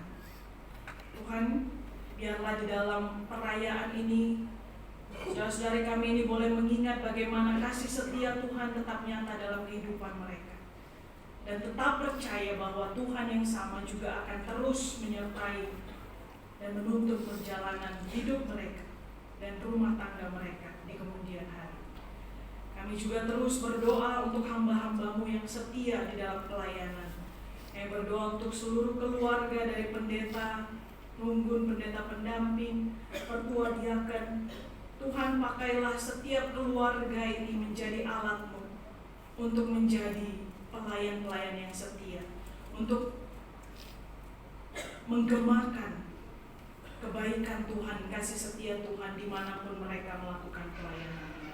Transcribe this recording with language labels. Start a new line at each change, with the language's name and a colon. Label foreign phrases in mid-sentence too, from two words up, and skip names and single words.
Indonesian: Tuhan, biarlah di dalam perayaan ini saudara-saudari kami ini boleh mengingat bagaimana kasih setia Tuhan tetap nyata dalam kehidupan mereka, dan tetap percaya bahwa Tuhan yang sama juga akan terus menyertai dan menuntun perjalanan hidup mereka dan rumah tangga mereka di kemudian hari. Kami juga terus berdoa untuk hamba-hambamu yang setia di dalam pelayanan. Kami berdoa untuk seluruh keluarga dari pendeta Nunggun, pendeta pendamping, pertua diaken. Tuhan, pakailah setiap keluarga ini menjadi alat-Mu untuk menjadi pelayan-pelayan yang setia, untuk menggemakan kebaikan Tuhan, kasih setia Tuhan dimanapun mereka melakukan pelayanannya.